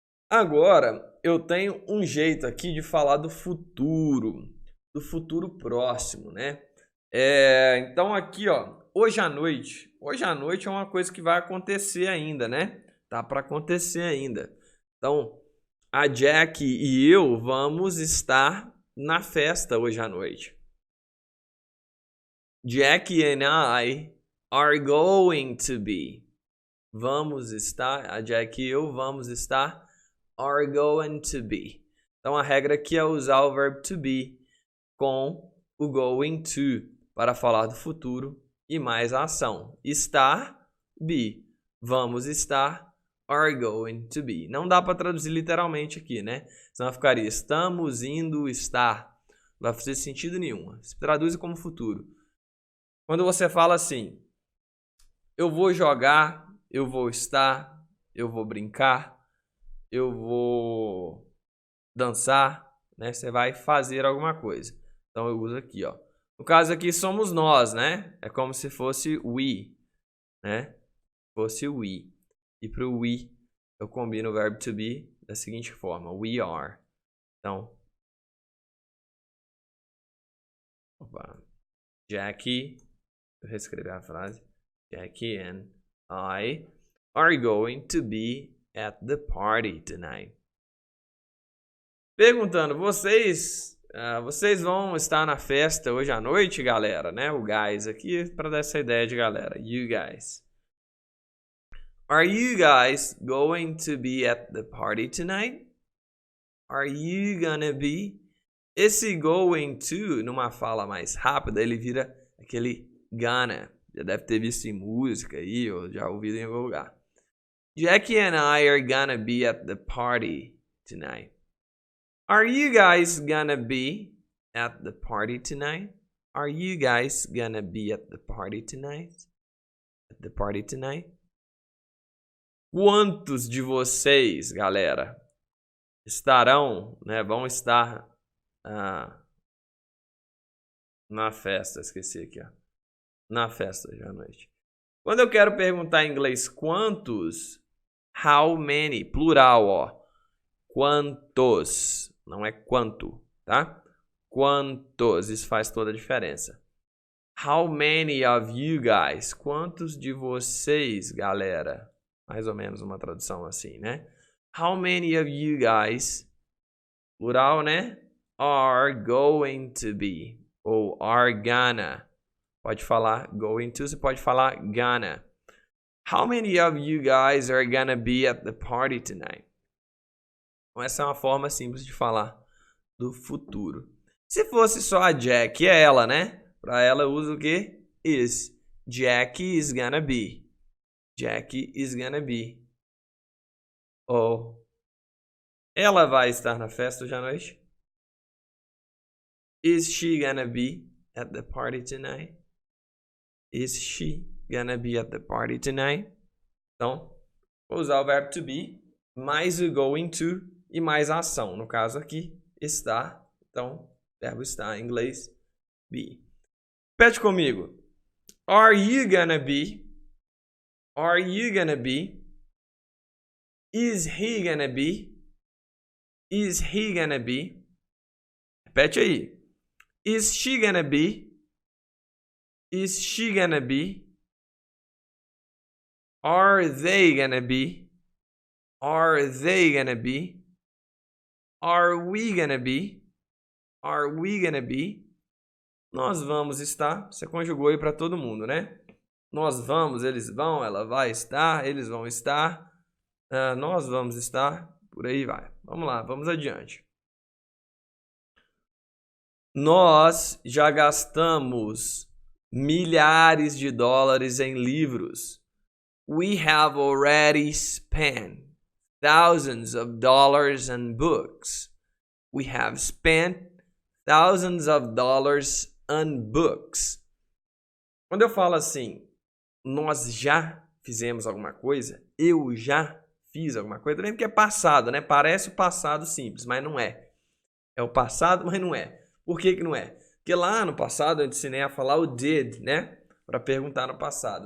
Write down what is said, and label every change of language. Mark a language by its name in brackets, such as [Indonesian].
[Portuguese] Agora eu tenho um jeito aqui de falar do futuro próximo, né? Então aqui, ó, hoje à noite é uma coisa que vai acontecer ainda, né? Tá para acontecer ainda. Então a Jack e eu vamos estar na festa hoje à noite. [English] Jackie and I are going to be. [Portuguese] Vamos estar, a Jack e eu vamos estar, [English] are going to be. [Portuguese] Então a regra aqui é usar o verbo to be com o going to para falar do futuro e mais a ação. Estar, be. Vamos estar, [English] are going to be. [Portuguese] Não dá para traduzir literalmente aqui, né? Senão ficaria estamos indo estar. Não vai fazer sentido nenhum. Se traduz como futuro. Quando você fala assim, eu vou jogar, eu vou estar, eu vou brincar, eu vou dançar, né? Você vai fazer alguma coisa. Então eu uso aqui, ó. No caso aqui somos nós, né? É como se fosse we, né? Fosse we. E para o we eu combino o verbo to be da seguinte forma: we are. Então, Jackie, eu reescrever a frase. [English] Jackie and I are going to be at the party tonight. [Portuguese] Perguntando, vocês vão estar na festa hoje à noite, galera, né? O guys aqui para dar essa ideia de galera. [English] You guys. Are you guys going to be at the party tonight? Are you gonna be? [Portuguese] Esse going to, numa fala mais rápida, ele vira aquele gonna. Já deve ter visto em música aí, ou já ouvido em algum lugar. [English] Jackie and I are gonna be at the party tonight. Are you guys gonna be at the party tonight? Are you guys gonna be at the party tonight? At the party tonight? [Portuguese] Quantos de vocês, galera, estarão, né, vão estar na festa? Esqueci aqui, ó. Na festa hoje à noite. Quando eu quero perguntar em inglês quantos, how many, plural, ó. Quantos, não é quanto, tá? Quantos, isso faz toda a diferença. [English] How many of you guys? [Portuguese] Quantos de vocês, galera? Mais ou menos uma tradução assim, né? [English] How many of you guys, plural, né? Are going to be, ou are gonna. [Portuguese] Pode falar going to, você pode falar gonna. [English] How many of you guys are gonna be at the party tonight? [Portuguese] Então, essa é uma forma simples de falar do futuro. Se fosse só a Jack, é ela, né? Para ela eu uso o quê? Is. [English] Jackie is gonna be. Jackie is gonna be. Ou [Portuguese] Ela vai estar na festa hoje à noite? [English] Is she gonna be at the party tonight? Is she gonna be at the party tonight? [Portuguese] Então, vou usar o verbo to be, mais o going to e mais a ação. No caso aqui, estar. Então, verbo estar em inglês, be. Repete comigo. [English] Are you gonna be? Are you gonna be? Is he gonna be? Is he gonna be? [Portuguese] Repete aí. [English] Is she gonna be? Is she gonna be? Are they gonna be? Are they gonna be? Are we gonna be? Are we gonna be? [Portuguese] Nós vamos estar. Você conjugou aí para todo mundo, né? Nós vamos, eles vão, ela vai estar, eles vão estar. Nós vamos estar. Por aí vai. Vamos lá, vamos adiante. Nós já gastamos milhares de dólares em livros. [English] We have already spent thousands of dollars on books. We have spent thousands of dollars on books. [Portuguese] Quando eu falo assim, nós já fizemos alguma coisa, eu já fiz alguma coisa, lembra que é passado, né? Parece o passado simples, mas não é. É o passado, mas não é. Por que não é? Porque lá no passado eu ensinei a falar o did, né? Para perguntar no passado.